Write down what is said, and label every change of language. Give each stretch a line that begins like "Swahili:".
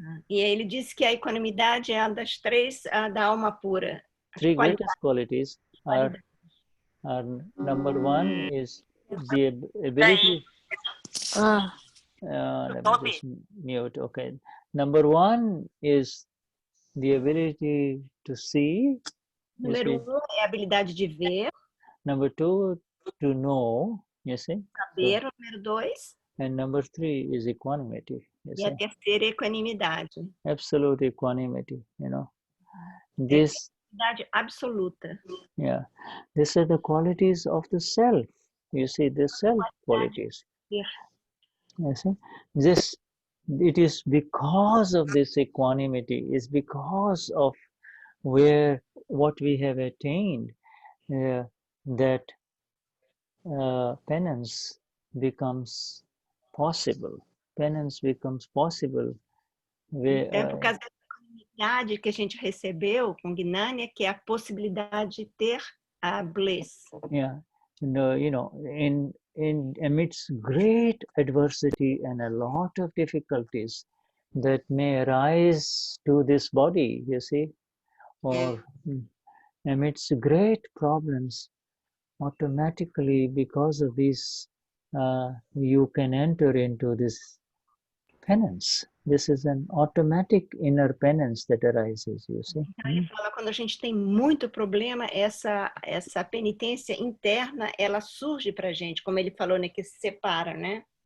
Portuguese: E ele disse que a equanimidade é uma das 3 da alma pura.
English: 3 greatest qualities are number 1 is the ability. Let me just mute. Okay. Number 1 is the ability to see.
Portuguese: Número 1 é a habilidade de ver.
English: Number 2, to know. You see?
Portuguese: Saber. Número 2.
English: And number 3 is equanimity.
Portuguese: E a terceira é equanimidade.
English: Absolute equanimity, you know. This
Portuguese: absoluta.
English: Yeah, these are the qualities of the self. You see, the self qualities. Yeah. You see, this it is because of this equanimity, is because of what we have attained, that penance becomes possible. Penance becomes possible.
Portuguese: É por causa da equanimidade que a gente recebeu com Gnani, que é a possibilidade de ter a bliss.
English: Yeah, in amidst great adversity and a lot of difficulties that may arise to this body, you see, or amidst great problems, automatically because of this, you can enter into this penance. This is an automatic inner penance that arises, you see.
Portuguese: Então, ele fala, quando a gente tem muito problema, essa penitência interna, ela surge para a gente, como ele falou, né, que se separa, né?